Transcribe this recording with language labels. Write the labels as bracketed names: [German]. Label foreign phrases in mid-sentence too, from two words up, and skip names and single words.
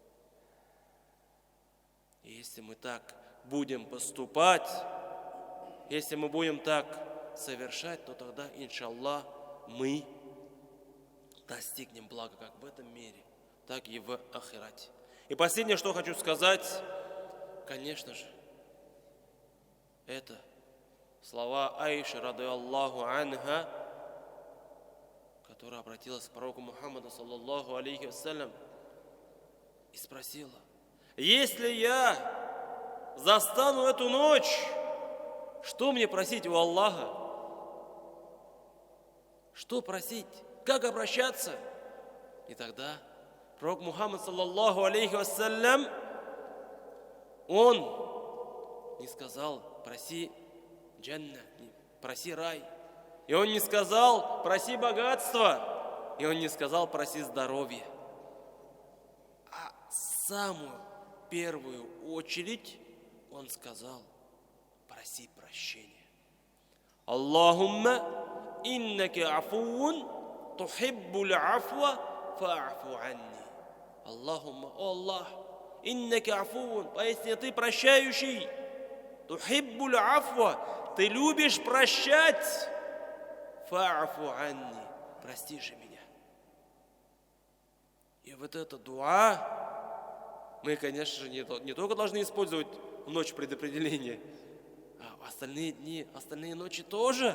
[Russian] И если мы так будем поступать, если мы будем так совершать, то тогда, иншаллах, мы достигнем блага как в этом мире, так и в ахирате. И последнее, что хочу сказать, конечно же, это слова Аиши, [Arabic] رضي الله عنها, [Russian] которая обратилась к пророку Мухаммаду, [Arabic] صلى الله عليه وسلم, [Russian] и спросила: если я застану эту ночь, что мне просить у Аллаха? Что просить? Как обращаться? И тогда пророк Мухаммад, [Arabic] صلى الله عليه وسلم, [Russian] он не сказал: проси джанна, проси рай. И он не сказал: проси богатство. И он не сказал: проси здоровье. А самую первую очередь он сказал: проси прощения. [Arabic] اللهم إنك عفو تحب العفو فاعف عني. Аллахумма, о Аллах, إنك عفو, [Russian] поистине ты прощающий. [Arabic] تحب العفو, [Russian] ты любишь прощать. [Arabic] فاعف عني, [Russian] прости же меня. И вот это дуа мы, конечно же, не только должны использовать в ночь предопределения, а в остальные дни, остальные ночи тоже.